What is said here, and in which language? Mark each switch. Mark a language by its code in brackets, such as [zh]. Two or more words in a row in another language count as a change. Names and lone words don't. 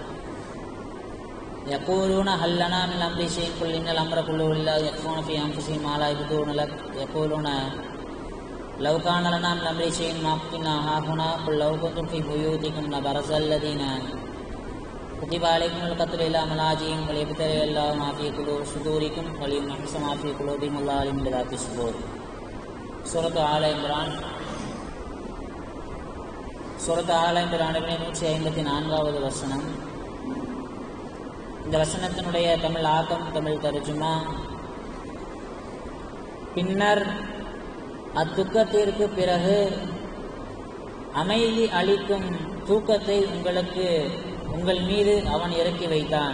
[ar] يقولون هل لنا من الأمر شيء قل إن الأمر كله لله يخفون في أنفسهم ما لا يبدون لك يقولون لو كان لنا من الأمر شيء ما كنا هاهنا قل لو كنتم في بيوتكم لبرز الذين كتب عليكم القتل إلى ملاجئهم وليبتلي الله ما في صدوركم وليمحص ما في قلوبهم الله عليم بذات الصدور. [ta] சூரத் ஆல இம்ரான் 154வது வசனம். இந்த வசனத்தினுடைய தமிழ் ஆக்கம், தமிழ் தர்ஜுமா. பின்னர் அத்துக்கத்திற்கு பிறகு அமைதி அளிக்கும் தூக்கத்தை உங்கள் மீது அவன் இறக்கி வைத்தான்.